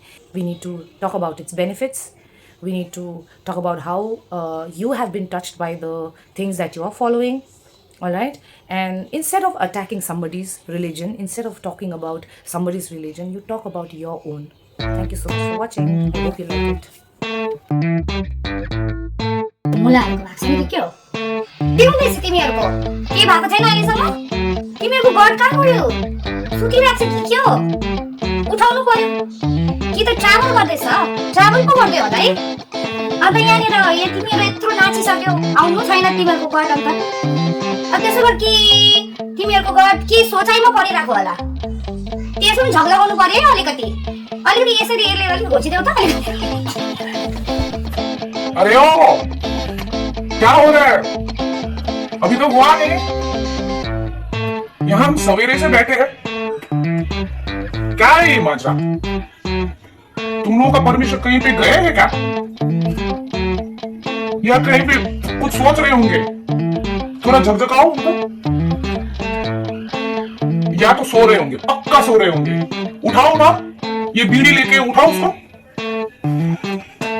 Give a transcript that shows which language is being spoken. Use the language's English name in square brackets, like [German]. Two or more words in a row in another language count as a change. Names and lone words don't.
[English] We need to talk about its benefits. We need to talk about how you have been touched by the things that you are following. All right. And instead of attacking somebody's religion, instead of talking about somebody's religion, you talk about your own. Thank you so much for watching. I hope you like it. [Nepali] मुलाहरूको भएको छ नि के हो के हुँदैछ तिमीहरूको के भएको छैन अहिलेसम्म तिमीहरूको गड कहाँ गयो सुतिरहेको छ कि के हो उठाउनु पर्यो कि त ट्राभल गर्दैछ ट्राभल पो गर्दै होला है अन्त यहाँनिर तिमीहरू यत्रो नाचिसक्यौ आउनु छैन तिमीहरूको गड अन्त त्यसो भए कि तिमीहरूको गड के सोचाइमा परिरहेको होला त्यसो पनि झगडा गर्नु पर्यो अलिकति यसरी यसले घोचिदेऊ त [Hindi] अरे ओ क्या हो रहा है अभी तो हुआ नहीं यहाँ हम सवेरे से बैठे हैं क्या है ये माजरा तुम लोगों का परमिशन कहीं पे गए हैं क्या या कहीं पे कुछ सोच रहे होंगे थोड़ा झकझकाओ उनको या तो सो रहे होंगे पक्का सो रहे होंगे उठाओ ना ये बीड़ी लेके उठाओ उसको